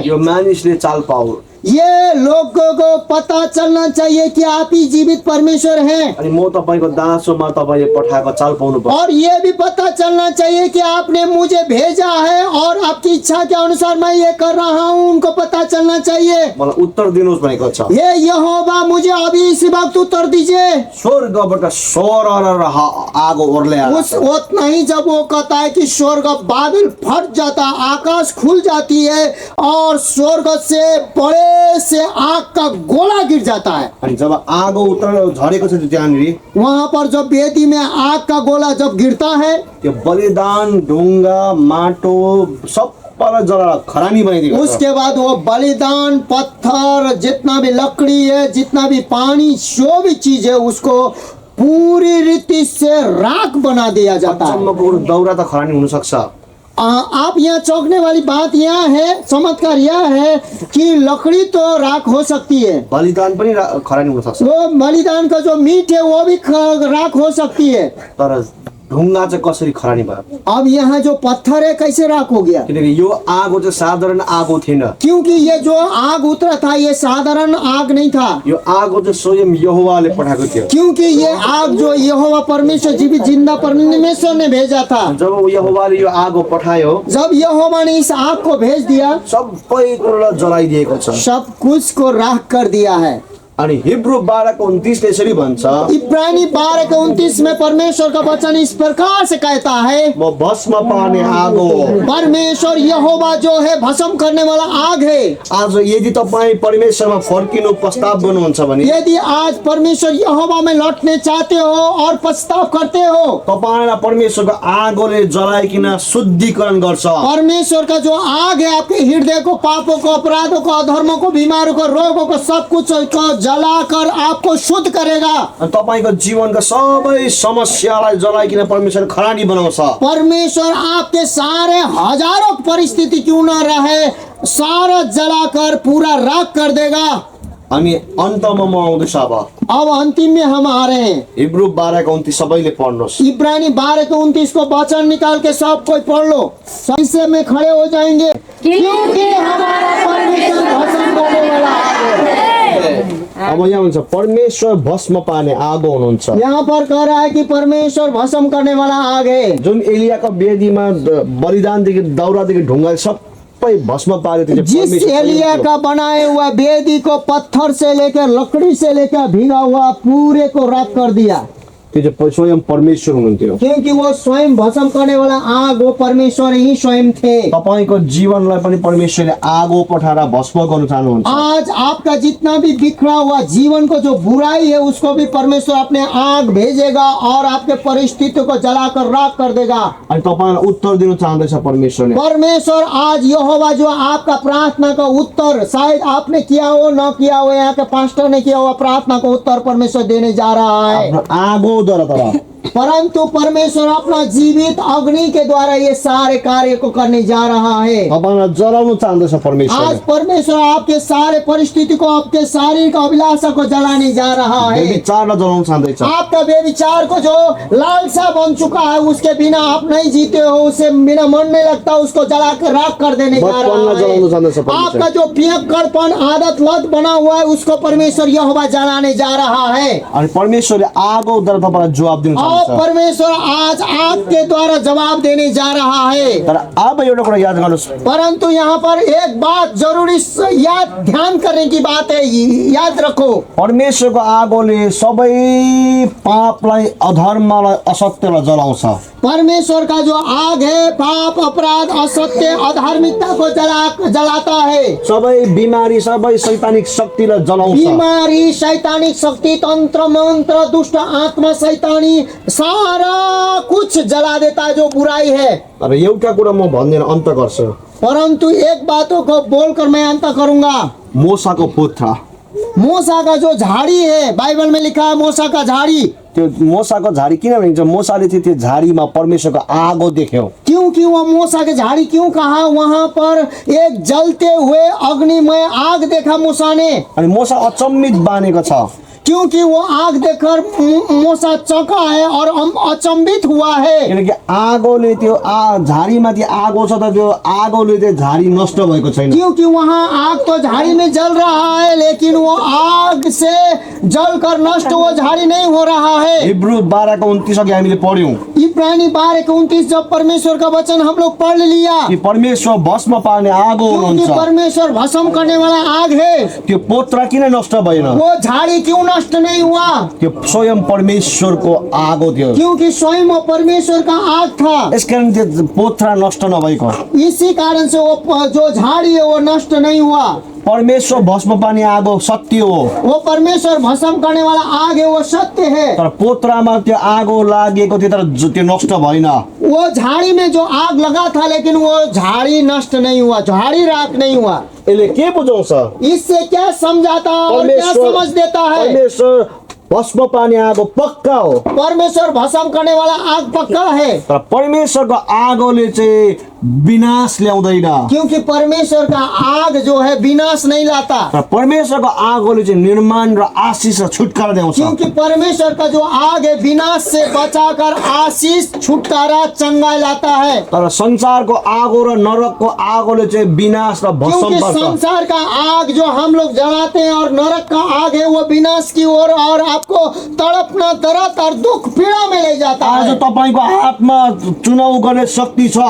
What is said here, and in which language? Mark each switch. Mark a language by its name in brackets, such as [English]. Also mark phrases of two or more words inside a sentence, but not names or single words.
[Nepali] यो मानिसले चाल पाऊ। [Hindi] ये लोगों को पता चलना चाहिए कि आप ही जीवित परमेश्वर हैं। [Nepali] अनि म तपाईको दास हो, म तपाईले पठाएको चाल पाउनु पर्छ। [Hindi] और ये भी पता चलना चाहिए कि आपने मुझे भेजा है और आपकी इच्छा के अनुसार मैं ये कर रहा हूँ, उनको पता चलना चाहिए। [Nepali] मलाई उत्तर दिनुहोस् भनेको छ। [Hindi] ये यहोवा मुझे अभी इसी वक्त उत्तर दीजिए। [Nepali] स्वर्गबाट सर र आगो ओर्ले [Hindi] उस उतना ही जब वो कहता है कि स्वर्ग बादल फट जाता, आकाश खुल जाती है और स्वर्ग से बड़े ऊंचे से आग का गोला गिर जाता है। [Nepali] अनि जब आगो झरेको छ त्यो त्यहाँनिर, [Hindi] वहां पर जब वेदी में आग का गोला जब गिरता है [Nepali] त्यो बलिदान ढुङ्गा माटो सबैलाई जलाएर खरानी बनाइदिएको छ। [Hindi] उसके बाद वो बलिदान पत्थर जितना भी लकड़ी है जितना भी पानी जो भी चीज है उसको पूरी रीति से राख बना दिया जाता है। [Nepali] अचम्मको दौरा त खरानी हुन सक्छ। [Hindi] आप यहाँ चौंकने वाली बात यहाँ है, चमत्कार यह है कि लकड़ी तो राख हो सकती है, [Nepali] बलिदान पनि खरानी हुन सक्छ, [Hindi] वो बलिदान का जो मीट है वो भी राख हो सकती है। [Nepali] तर ढुङ्गा चाहिँ कसरी खरानी भयो? [Hindi] अब यहाँ जो पत्थर है कैसे राख हो गया? [Nepali] किनकि यो आगो चाहिँ साधारण आगो थिएन। [Hindi] क्योंकि ये जो आग उतरा था ये साधारण आग नहीं था। [Nepali] यो आगो चाहिँ स्वयं यहोवाले पठाएको थियो। [Hindi] क्योंकि ये आग जो यहोवा परमेश्वर जिंदा परमेश्वर ने भेजा था। [Nepali] जब यहोवाले यो आगो पठायो, [Hindi] जब यहोवा ने इस आग को भेज दिया, [Nepali] सबै कुरालाई जलाइदिएको छ। [Hindi] सब कुछ को राख कर दिया है। [Nepali] अनि हिब्रू 12:29 ले यसरी भन्छ, [Hindi] इब्रानी 12:29 में परमेश्वर का वचन इस प्रकार से कहता है, [Nepali] म भस्म पार्ने आगो हो। [Hindi] परमेश्वर यहोवा जो है भस्म करने वाला आग है। [Nepali] आज यदि तपाईँ परमेश्वरमा फर्किनु प्रस्ताव गर्नुहुन्छ भने, [Hindi] यदि आज परमेश्वर यहोवा में लौटने चाहते हो और पछताव करते हो, [Nepali] तपाईलाई परमेश्वरको आगोले जलाइकिन शुद्धिकरण गर्छ। [Hindi] परमेश्वर का जो आग है आपके हृदय को, पापों को, अपराधों को, अधर्मों को, बीमारों को, रोगों को, सब कुछ को जलाकर आपको शुद्ध करेगा। [Nepali] अनि तपाईको जीवनका सबै समस्यालाई जलाइकिन परमेश्वर खरानी बनाउँछ। [Hindi] परमेश्वर आपके सारे हजारों परिस्थिति क्यों न रहे सारा जलाकर पूरा राख कर देगा। [Nepali] अनि अन्तमा म आउँदैछु। [Hindi] अब अंतिम में हम आ रहे हैं। [Nepali] हिब्रू 12:29 सबैले पढ्नुहोस्। [Hindi] इब्रानी 12:29 को वचन निकाल के सब कोई पढ़ लो। इससे में खड़े हो जाएंगे, क्योंकि हमारा परमेश्वर भस्म करने वाला है। [Nepali] अब यहाँ हुन्छ परमेश्वर भस्म पार्ने आगो हुनुहुन्छ। [Hindi] यहाँ पर कह रहा है कि परमेश्वर भस्म करने वाला आग है। [Nepali] जुन एलियाको वेदीमा बलिदानदेखि दाउरादेखि ढुङ्गा सबै भस्म पार्यो, त्यो चाहिँ [Hindi] जिस परमेश्वर एलिया का बनाए हुआ वेदी को पत्थर से लेकर लकड़ी से लेकर भीगा हुआ पूरे को राख कर दिया। [Nepali] त्यो चाहिँ स्वयं परमेश्वर हुनुहुन्थ्यो। [Hindi] क्योंकि वो स्वयं भस्म करने वाला आग वो परमेश्वर ही स्वयं थे। [Nepali] तपाईको जीवनलाई पनि परमेश्वरले आगो पठाएर भस्म गर्न चाहनुहुन्छ। [Hindi] आज आपका जितना भी बिखरा हुआ जीवन को जो बुराई है उसको भी परमेश्वर अपने आग भेजेगा और आपके परिस्थिति को जलाकर राख कर देगा। [Nepali] अनि तपाईलाई उत्तर दिन चाहँदैछ परमेश्वरले। [Hindi] परमेश्वर आज यहोवा जो आपका प्रार्थना का उत्तर शायद आपने किया हो न किया हो, यहाँ के पास्टर ने किया हुआ प्रार्थना का उत्तर परमेश्वर देने जा रहा है। [Nepali] आगो द्वारा तर [Hindi] परंतु परमेश्वर अपना जीवित अग्नि के द्वारा ये सारे कार्य को करने जा रहा है। [Nepali] तपाईलाई जलाउन चाहँदैछ परमेश्वर। [Hindi] आज परमेश्वर आपके सारे परिस्थिति को, आपके शारीरिक अभिलाषा को जलाने जा रहा है। [Nepali] व्यभिचारलाई जलाउन चाहँदैछ। [Hindi] आपका व्यभिचार को जो लालसा बन चुका है उसके बिना आप नहीं जीते हो, उससे बिना मन नहीं लगता, उसको जला कर राख कर देने जा रहा है। आपका जो पियक्कड़पन आदत लत बना हुआ है उसको परमेश्वर यहोवा जलाने जा रहा है। [Nepali] अनि परमेश्वरले आगो द्वारा तपाईँलाई जवाब दिनु [Hindi] और परमेश्वर आज आपके द्वारा जवाब देने जा रहा है। [Nepali] तर अब एउटा कुरा याद गर्नुहोस्, [Hindi] परंतु यहाँ पर एक बात जरूरी याद ध्यान करने की बात है, याद रखो। [Nepali] परमेश्वरको आगोले सबै पापलाई, अधर्मलाई, असत्यलाई जलाउँछ। [Hindi] परमेश्वर का जो आग है पाप, अपराध, असत्य, अधार्मिकता को जलाता है। [Nepali] सबै बिमारी, सबै शैतानिक शक्तिलाई जलाउँछ। [Hindi] बीमारी, शैतानिक शक्ति, तंत्र मंत्र, दुष्ट आत्मा, शैतानी सारा कुछ जला देता है जो बुराई है। [Nepali] तर एउटा कुरा म भन्दिनँ, अन्त गर्छु। [Hindi] परंतु एक बातों को बोलकर मैं अंत करूंगा। [Nepali] मोसाको पुत्र, [Hindi] मूसा का जो झाड़ी है, बाइबल में लिखा है मूसा का झाड़ी। [Nepali] त्यो मोसाको झाडी किन भनिन्छ? मोसाले चाहिँ त्यो झाडीमा परमेश्वरको आगो देख्यो। [Hindi] क्योंकि वो मूसा के झाड़ी क्यों कहा? वहां पर एक जलते हुए अग्निमय आग देखा मूसा ने। [Nepali] अनि मोसा अचम्मित बानेको छ, [Hindi] क्योंकि वो आग देखकर मूसा चौंका है और अचंभित हुआ है। [Nepali] किनकि आगोले त्यो झाडीमा त्यो आगो छ त त्यो आगोले त्यो झाडी नष्ट भएको छैन। [Hindi] क्योंकि वहाँ आग तो झाड़ी में जल रहा है लेकिन वो आग से जलकर नष्ट वो झाड़ी नहीं हो रहा है। [Nepali] हिब्रू 12:29 अघि हामीले पढ्यौं। [Hindi] इब्रानी 12:29 जब परमेश्वर का वचन हम लोग पढ़ लिया [Nepali] कि परमेश्वर भस्म पार्ने आगो [Hindi] क्योंकि [Nepali] हुनुहुन्छ। [Hindi] परमेश्वर भस्म करने वाला आग है। [Nepali] त्यो पोत्रा किन नष्ट भएन? [Hindi] वो झाड़ी क्यों नष्ट नहीं हुआ? [Nepali] त्यो स्वयं परमेश्वरको आगो थियो। [Hindi] क्योंकि स्वयं वो परमेश्वर का आग था। [Nepali] यसकारण त्यो पोत्रा नष्ट नभएको। [Hindi] इसी कारण से वो जो झाड़ी है वो नष्ट नहीं हुआ। [Nepali] परमेश्वर भस्म पार्ने आगो सत्य हो, [Hindi] वो परमेश्वर भस्म करने वाला आग है, वो सत्य है। [Nepali] तर पोत्रामा त्यो आगो लागेको थियो तर त्यो नष्ट भएन। [Hindi] वो झाड़ी में जो आग लगा था लेकिन वो झाड़ी नष्ट नहीं हुआ, झाड़ी राख नहीं हुआ। [Nepali] यसले के बुझाउँछ? [Hindi] इससे क्या समझाता और क्या समझ देता है? [Nepali] परमेश्वर भस्म पार्ने आगो पक्का हो, [Hindi] परमेश्वर भस्म करने वाला आग पक्का है, [Nepali] तर परमेश्वरको आगोले चाहिँ विनाश ल्याउँदैन। [Hindi] क्योंकि परमेश्वर का आग जो है विनाश नहीं लाता, [Nepali] तर परमेश्वरको आगोले चाहिँ निर्माण र आशीष र छुटकारा ल्याउँछ। [Hindi] क्योंकि परमेश्वर का जो आग है विनाश से बचाकर आशीष, छुटकारा, चंगाई लाता है। [Nepali] तर संसारको आगो र नरकको आगोले चाहिँ विनाश र भस्म [Hindi] क्योंकि [Nepali] पर्छ। [Hindi] संसार का आग जो हम लोग जलाते हैं और नरक का आग है वो विनाश की ओर और आपको तड़पना, दर्द और दुख, पीड़ा में ले जाता आज है। [Nepali] तपाईको हातमा चुनाव गर्ने शक्ति छ।